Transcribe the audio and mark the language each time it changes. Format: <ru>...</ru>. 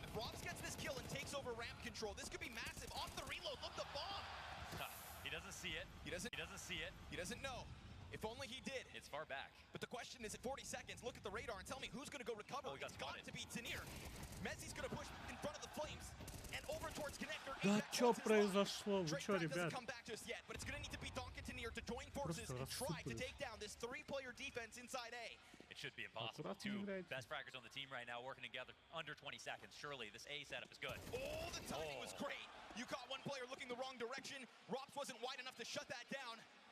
<en>If Robs gets this kill and takes over ramp control, this could be massive. Off the reload, look the bomb. He doesn't see it. He doesn't see it. He doesn't know. If only he did. It's far back. But the question is, at 40 seconds, look at the radar and tell me who's going to go recover. Oh, it's got to be Tenir. Mezzy's going to push in front of the Flames and over towards Connector.</en> <ru>Да что произошло? Вы что, ребят?</ru> <en>Come back just yet, but it's going to need to be Donk and Tenir. here to join forces and try to take down this three-player defense inside A. It should be impossible. Two best fraggers on the team right now working together under 20 seconds. Surely this A setup is good. Oh, the timing was great. You caught one player looking the wrong direction. Rops wasn't wide enough to shut that down.</en>